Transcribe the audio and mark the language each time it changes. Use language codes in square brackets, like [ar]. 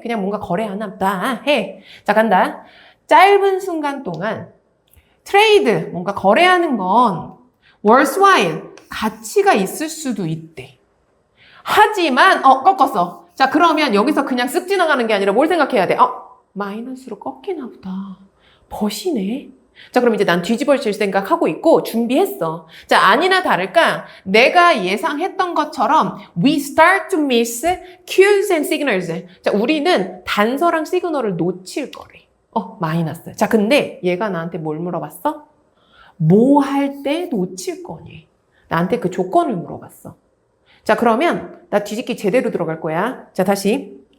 [ko] 그냥 뭔가 거래하나 보다 해. 자, 간다. 짧은 순간 동안 트레이드, 뭔가 거래하는 건 worthwhile, 가치가 있을 수도 있대. 하지만 꺾었어. 자, 그러면 여기서 그냥 쓱 지나가는 게 아니라 뭘 생각해야 돼? 마이너스로 꺾이나 보다. 버시네. 자, 그럼 이제 난 뒤집어질 생각하고 있고 준비했어. 자, 아니나 다를까 내가 예상했던 것처럼 [en] we start to miss cues and signals. [ko] 자, 우리는 단서랑 시그널을 놓칠 거래. 마이너스. 자, 근데 얘가 나한테 뭘 물어봤어? 뭐 할 때 놓칠 거니? 나한테 그 조건을 물어봤어. 자, 그러면 나 뒤집기 제대로 들어갈 거야. 자, 다시.